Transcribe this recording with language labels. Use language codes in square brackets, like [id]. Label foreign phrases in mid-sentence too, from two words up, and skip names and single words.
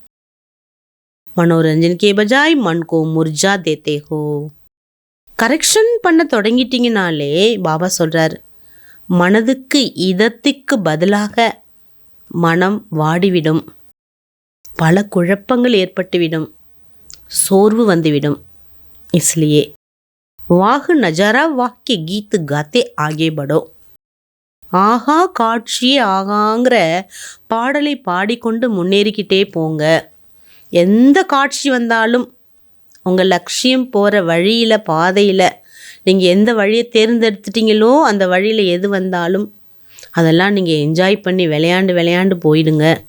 [hi] मनोरंजन के बजाय मन को मुरझा देते हो. [ta] கரெக்ஷன் பண்ண தொடங்கிட்டீங்கனாலே பாபா சொல்கிறார், மனதுக்கு இதத்துக்கு பதிலாக மனம் வாடிவிடும், பல குழப்பங்கள் ஏற்பட்டுவிடும், சோர்வு வந்துவிடும். [hi] इसलिए वाह नजारा वाह के गीत गाते आगे बढ़ो. [ta] ஆஹா காட்சியே ஆகாங்கிற பாடலை பாடிக்கொண்டு முன்னேறிக்கிட்டே போங்க. எந்த காட்சி வந்தாலும் உங்கள் லட்சியம் போகிற வழியில், பாதையில் நீங்கள் எந்த வழியை தேர்ந்தெடுத்துட்டீங்களோ அந்த வழியில் எது வந்தாலும் அதெல்லாம் நீங்கள் என்ஜாய் பண்ணி விளையாண்டு போயிடுங்க.